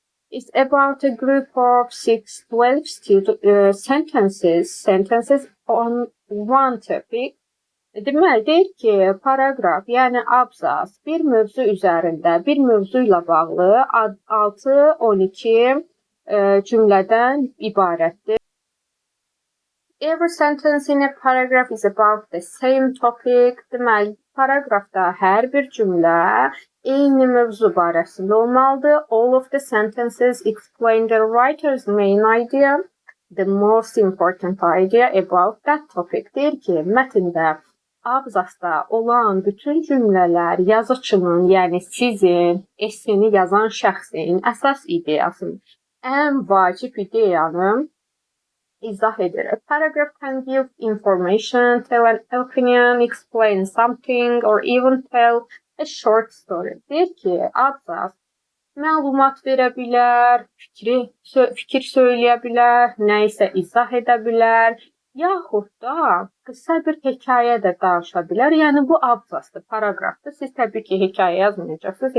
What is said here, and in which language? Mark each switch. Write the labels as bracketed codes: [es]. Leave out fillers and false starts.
[en] It's about a group of 6-12 sentences on one topic. [az] Deməli, deyir ki, paragraf, yəni abzas bir mövzu üzərində, bir mövzu ilə bağlı 6-12 cümlədən ibarətdir. [en] Every sentence in a paragraph is about the same topic. [az] Deməli, paragrafda hər bir cümlə eyni mövzu barəsində olmalıdır. [en] All of the sentences explain the writer's main idea, the most important idea about that topic. [az] Deyir ki, mətndə, abzasda olan bütün cümlələr yazıçının, yəni sizin, esseni yazan şəxsin əsas ideyasını, ən vacib ideyanı izah edir. [en] A paragraph can give information, tell an opinion, explain something, or even tell a short story. [az] Deyir ki, abzas məlumat verə bilər, fikir söyləyə bilər, nə isə izah edə bilər, yaxud da qısa bir hekayə də danışa bilər. Yəni, bu abzasdır, paragrafdır. Siz təbii ki, hekayə yazmayacaqsınız.